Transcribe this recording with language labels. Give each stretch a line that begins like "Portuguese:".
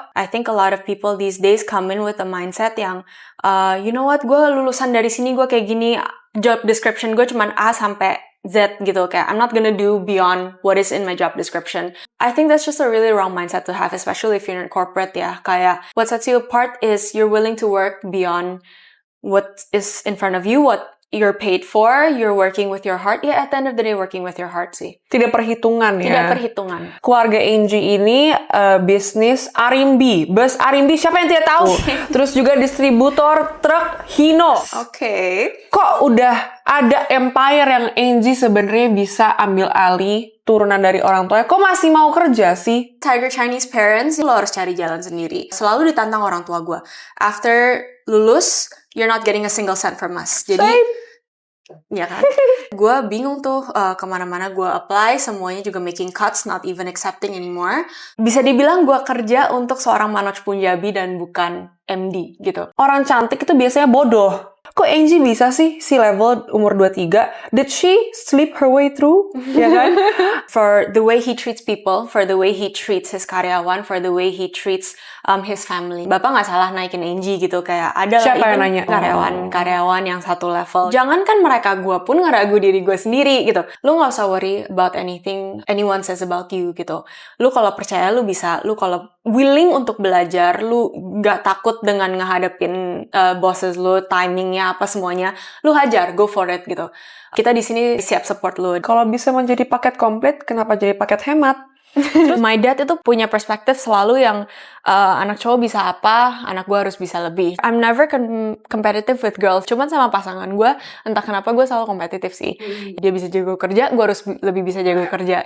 English: I think a lot of people these days come in with a mindset yang, you know what,
Indonesian: gue lulusan dari sini, gue kayak gini, job description gue cuman A sampai Z gitu, kayak
English: I'm not gonna do beyond what is in my job description. I think that's just a really wrong mindset to have, especially if you're in corporate ya. Kayak what sets you apart is you're willing to work beyond what is in front of you, what you're paid for, you're working with your heart. Ya, at the end of the day, working with your heart sih.
Indonesian: Tidak perhitungan ya. Tidak perhitungan. Keluarga Angie ini bisnis Arimbi. Bus Arimbi, siapa yang tidak tahu? Terus juga distributor truk Hino. Oke. Kok udah ada empire yang Angie sebenarnya bisa ambil alih turunan dari orang tuanya? Kok masih mau kerja sih?
English: Tiger Chinese parents,
Indonesian: lo harus cari jalan sendiri. Selalu ditantang orang tua gue.
English: After
Indonesian: lulus,
English: you're not getting a single cent from us.
Indonesian: Jadi, ya kan? Gue bingung tuh kemana-mana gue apply, semuanya juga
English: making cuts, not even accepting anymore.
Indonesian: Bisa dibilang gue kerja untuk seorang Manoj Punjabi dan bukan MD gitu. Orang cantik itu biasanya bodoh. Kok Angie bisa sih C-level umur 23?
English: Did she sleep her way through?
Indonesian: Ya kan?
English: For the way he treats people, for the way he treats his karyawan, for the way he treats his family.
Indonesian: Bapak nggak salah naikin Angie gitu, kayak ada lah siapa yang nanya? Karyawan yang satu level. Jangankan mereka, gue pun ngeragu diri gue sendiri gitu. Lu nggak usah
English: worry about anything anyone says about you
Indonesian: gitu. Lu kalau percaya lu bisa, lu kalau willing untuk belajar, lu nggak takut dengan ngehadapin bosses lu, timingnya apa semuanya, lu hajar,
English: go for it
Indonesian: gitu. Kita di sini siap support lu. Kalau bisa menjadi paket komplit, kenapa jadi paket hemat? Terus
English: my dad
Indonesian: itu punya perspektif selalu yang anak cowok bisa apa, anak gue harus bisa lebih.
English: I'm never competitive with girls.
Indonesian: Cuman sama pasangan gue, entah kenapa gue selalu kompetitif sih. Dia bisa jago kerja, gue harus lebih bisa jago kerja.